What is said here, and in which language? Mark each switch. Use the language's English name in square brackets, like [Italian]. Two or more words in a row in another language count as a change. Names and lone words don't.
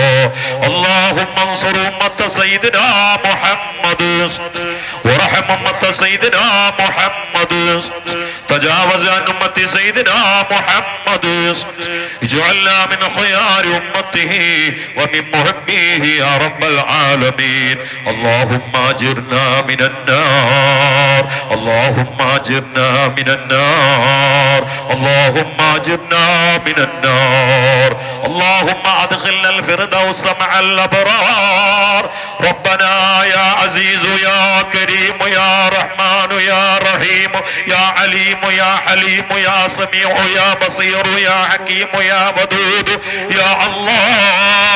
[Arabic] اللهم انصر أمة سيدنا محمد وارحم أمة سيدنا محمد تجاوز عن أمة سيدنا محمد اجعلنا من خيار أمته ومن محبيه يا رب العالمين. اللهم اجرنا من النار، اللهم اجرنا من النار، اللهم اجرنا من النار، اللهم ادخلنا الفردوس مع الابرار. ربنا يا عزيز يا كريم يا رحمن يا رحيم يا عليم يا حليم يا سميع يا بصير يا حكيم يا ودود يا الله.